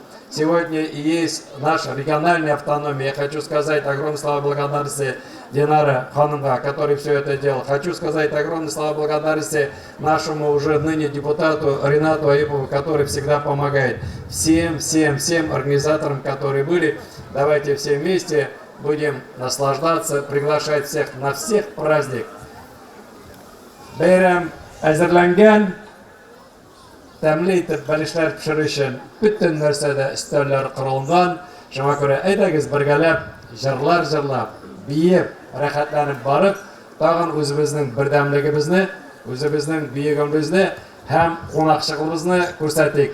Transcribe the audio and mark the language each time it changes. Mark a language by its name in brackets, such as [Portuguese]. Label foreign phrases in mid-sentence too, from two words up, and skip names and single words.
[Russian] Сегодня и есть наша региональная автономия. Я хочу сказать огромные слова благодарности Динара Ханымга, который все это делал. Хочу сказать огромные слова благодарности нашему уже ныне депутату Ринату Аипову, который всегда помогает. Всем организаторам, которые были. Давайте все вместе будем наслаждаться, приглашать всех на всех праздник. [Tatar] Бәйрәм әзерләнгән, тәмле итеп бәлешләр пешерү өчен бөтен нәрсәдә өстәлләр корылган. Шуңа күрә әйдәгез бергәләп җырлап, биеп, рәхәтләнеп барып, тагын үзебезнең бердәмлегебезне, үзебезнең биегебезне һәм кунакчылыгыбызны күрсәтик.